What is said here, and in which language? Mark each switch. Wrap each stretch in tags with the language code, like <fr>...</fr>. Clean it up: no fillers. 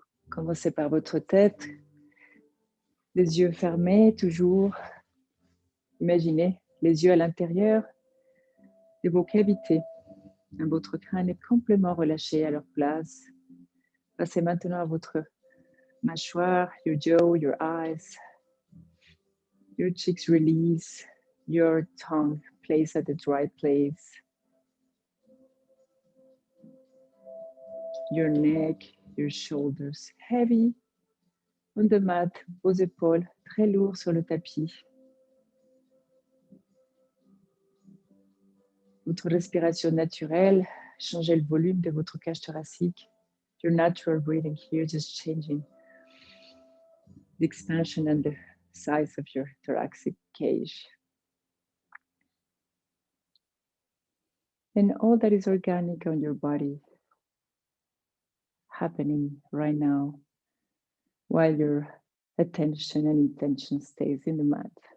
<fr>Commencez par votre tête. Les yeux fermés, toujours. Imaginez les yeux à l'intérieur de vos cavités. Votre crâne est complètement relâché à leur place. Passez maintenant à votre mâchoire,</fr> <en>your jaw, your eyes. Your cheeks release. Your tongue placed at the right place. Your neck, your shoulders heavy on the mat,</en> <fr>vos épaules très lourdes sur le tapis. Votre respiration naturelle, changez le volume de votre cage thoracique.</fr> <en>Your natural breathing here, just changing the expansion and the size of your thoracic cage. And all that is organic on your body happening right now while your attention and intention stays in the mat.</en>